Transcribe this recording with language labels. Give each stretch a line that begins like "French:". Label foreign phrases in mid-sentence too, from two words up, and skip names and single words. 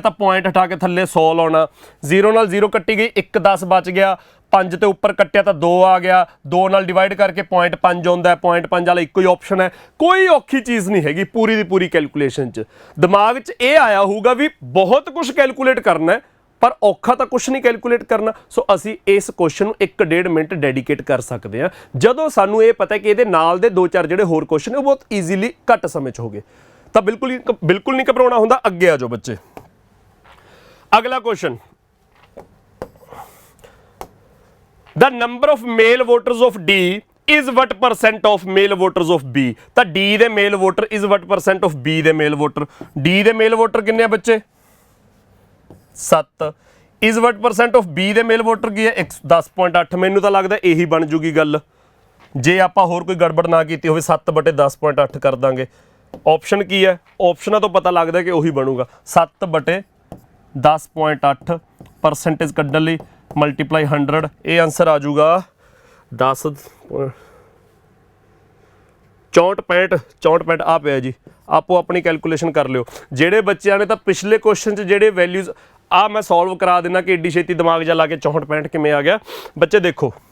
Punjabi: ਤਾਂ ਪੁਆਇੰਟ ਹਟਾ ਕੇ ਥੱਲੇ 100 ਲਾਉਣਾ 0 ਨਾਲ 0 ਕੱਟੀ ਗਈ 1 10 ਬਚ ਗਿਆ 5 ਤੇ ਉੱਪਰ ਕੱਟਿਆ ਤਾਂ 2 ਆ ਗਿਆ 2 ਨਾਲ ਡਿਵਾਈਡ ਕਰਕੇ 0.5 ਆਉਂਦਾ 0.5 ਵਾਲਾ ਇੱਕੋ ਹੀ ਆਪਸ਼ਨ ਹੈ ਕੋਈ ਔਖੀ ਚੀਜ਼ ਨਹੀਂ ਹੈਗੀ ਪੂਰੀ ਦੀ ਪੂਰੀ ਕੈਲਕੂਲੇਸ਼ਨ 'ਚ ਦਿਮਾਗ 'ਚ ਇਹ ਆਇਆ ਹੋਊਗਾ ਵੀ ਬਹੁਤ ਕੁਝ ਕੈਲਕੂਲੇਟ ਕਰਨਾ ਹੈ ਪਰ ਔਖਾ ਤਾਂ ਕੁਝ ਨਹੀਂ ਕੈਲਕੂਲੇਟ ਕਰਨਾ ਸੋ ਅਸੀਂ ਇਸ ਕੁਐਸਚਨ ਨੂੰ 1.5 ਮਿੰਟ ਡੈਡੀਕੇਟ ਕਰ ਸਕਦੇ ਹਾਂ ਜਦੋਂ ਸਾਨੂੰ ਇਹ ਪਤਾ ਕਿ ਇਹਦੇ ਨਾਲ ਦੇ 2-4 ਜਿਹੜੇ ਹੋਰ ਕੁਐਸਚਨ ਉਹ ਬਹੁਤ ਈਜ਼ੀਲੀ ਘੱਟ ਸਮੇਂ 'ਚ ਹੋ ਗਏ ਤਾਂ ਬਿਲਕੁਲ ਨਹੀਂ ਘਬਰਾਉਣਾ ਹੁੰਦਾ ਅੱਗੇ ਆ ਜਾਓ ਬੱਚੇ ਅਗਲਾ ਕੁਐਸਚਨ
English: The number of male voters of D is what percent of male voters of B
Punjabi: ਤਾਂ D ਦੇ
English: male voter is what percent of B
Punjabi: ਦੇ
English: male voter
Punjabi: D ਦੇ
English: male voter
Punjabi: ਕਿੰਨੇ ਆ ਬੱਚੇ 7
English: is what percent of B
Punjabi: ਦੇ
English: male voter
Punjabi: ਕੀ ਹੈ 10.8 ਮੈਨੂੰ ਤਾਂ ਲੱਗਦਾ ਇਹੀ ਬਣ ਜੂਗੀ ਗੱਲ ਜੇ ਆਪਾਂ ਹੋਰ ਕੋਈ ਗੜਬੜ ਨਾ ਕੀਤੀ ਹੋਵੇ 7/10.8 ਕਰ ਦਾਂਗੇ ਆਪਸ਼ਨ ਕੀ ਹੈ ਆਪਸ਼ਨਾਂ ਤੋਂ ਪਤਾ ਲੱਗਦਾ ਕਿ ਉਹੀ ਬਣੂਗਾ 7/10.8 ਪਰਸੈਂਟੇਜ ਕੱਢਣ ਲਈ ਮਲਟੀਪਲਾਈ 100 ਇਹ ਆਨਸਰ ਆ ਜਾਊਗਾ 10 64 ਆ ਪਿਆ ਜੀ ਆਪੋ ਆਪਣੀ ਕੈਲਕੂਲੇਸ਼ਨ ਕਰ ਲਿਓ ਜਿਹੜੇ ਬੱਚਿਆਂ ਨੇ ਤਾਂ ਪਿਛਲੇ ਕੁਐਸਚਨ 'ਚ ਜਿਹੜੇ ਵੈਲਿਊਜ਼ ਆ ਮੈਂ ਸੋਲਵ ਕਰਾ ਦੇਣਾ ਕਿ ਏਡੀ ਛੇਤੀ ਦਿਮਾਗ ਜਾ ਲਾ ਕੇ 64 ਕਿਵੇਂ ਆ ਗਿਆ ਬੱਚੇ ਦੇਖੋ